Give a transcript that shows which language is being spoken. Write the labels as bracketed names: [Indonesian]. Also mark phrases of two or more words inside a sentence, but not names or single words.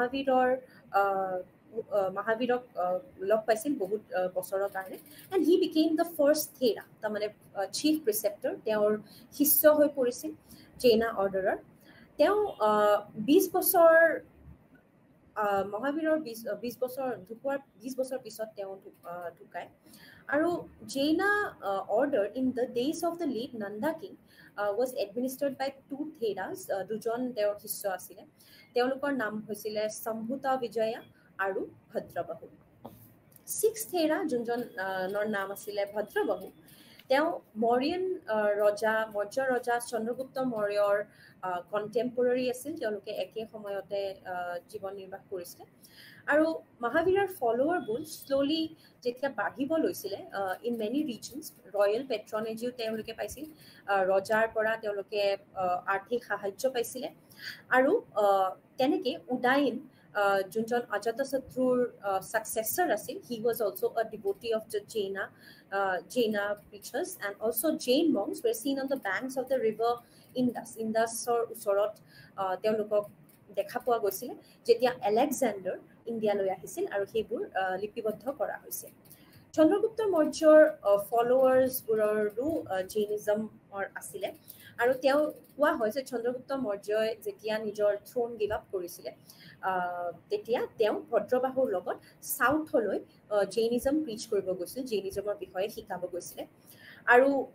[Assamese] মহাবীৰক লগ পাইছিল বহুত বছৰৰ কাৰণে [English] and he became the first thera [Assamese] তাৰমানে [English] chief preceptor [Assamese] তেওঁৰ শিষ্য হৈ পৰিছিল [English] Jain order [Assamese] তেওঁ 20 বছৰ মহাবীৰৰ 20 বছৰ ঢুকোৱাৰ 20 বছৰ পিছত তেওঁ ঢুকায় আৰু [English] Jain order in the days of the late Nanda king was administered by 2 theras [Assamese] দুজন তেওঁৰ শিষ্য আছিলে তেওঁলোকৰ নাম হৈছিলে সম্ভুতা বিজয়া আৰু ভদ্ৰবাহু 6th থেৰা যোনজনৰ নাম আছিলে ভদ্ৰবাহু তেওঁ মৌৰ্য ৰজা চন্দ্ৰগুপ্ত মৌৰ্যৰ কণ্টেম্পৰৰী আছিল তেওঁলোকে একে সময়তে জীৱন নিৰ্বাহ কৰিছিলে আৰু মহাবীৰৰ [English] followers slowly [Assamese] যেতিয়া বাঢ়িব লৈছিলে [English] in many reasons royal patronage [Assamese] তেওঁলোকে পাইছিল ৰজাৰ পৰা তেওঁলোকে আৰ্থিক সাহায্য পাইছিলে আৰু তেনেকৈ উদায়ন যোনজন অজাতশত্ৰুৰ ছাকচেছৰ আছিল [English] he was also a devotee of the Jaina preachers and also Jain monks were seen on the banks of the river Indusৰ [Assamese] ওচৰত তেওঁলোকক দেখা পোৱা গৈছিলে যেতিয়া আলেকজাণ্ডাৰ ইণ্ডিয়ালৈ আহিছিল আৰু সেইবোৰ লিপিবদ্ধ কৰা হৈছিল চন্দ্ৰগুপ্ত মৌৰ্যৰ ফলোৱাৰ্ছবোৰৰো জৈনিজমৰ আছিলে আৰু তেওঁ কোৱা হয় যে চন্দ্ৰগুপ্ত মৌৰ্যই যেতিয়া নিজৰ [English] throne give up [Assamese] কৰিছিলে তেতিয়া তেওঁ ভদ্ৰবাহুৰ লগত সাউথলৈ [English] Jainism preach [Assamese] কৰিব গৈছিল জৈনিজমৰ বিষয়ে শিকাব গৈছিলে আৰু